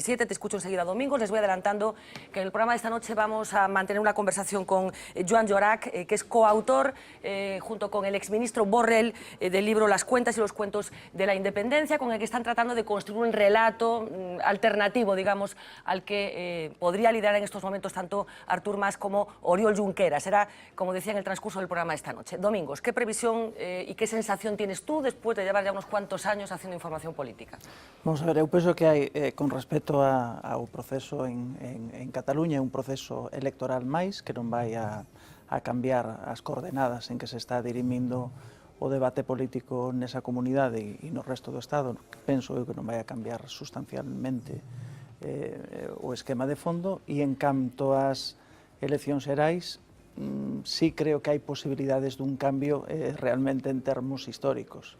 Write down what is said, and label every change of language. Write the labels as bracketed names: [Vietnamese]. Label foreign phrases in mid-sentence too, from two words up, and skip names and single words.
[Spanish] Te escucho enseguida, Domingos. Les voy adelantando que en el programa de esta noche vamos a mantener una conversación con Joan Llorach, que es coautor, junto con el exministro Borrell, del libro Las cuentas y los cuentos de la independencia, con el que están tratando de construir un relato alternativo, digamos, al que podría liderar en estos momentos tanto Artur Mas como Oriol Junqueras. Será, como decía en el transcurso del programa esta noche. Domingos, ¿qué previsión y qué sensación tienes tú después de llevar ya unos cuantos años haciendo información política? [Galician] Vamos a ver, eu penso que hai, con respecto ao proceso en Cataluña, un proceso electoral máis que non vai a cambiar as coordenadas en que se está dirimindo o debate político nesa comunidade e no resto do Estado. Penso eu que non vai a cambiar sustancialmente o esquema de fondo, e en canto ás eleccións xerais, sí creo que hai posibilidades dun cambio realmente en termos históricos.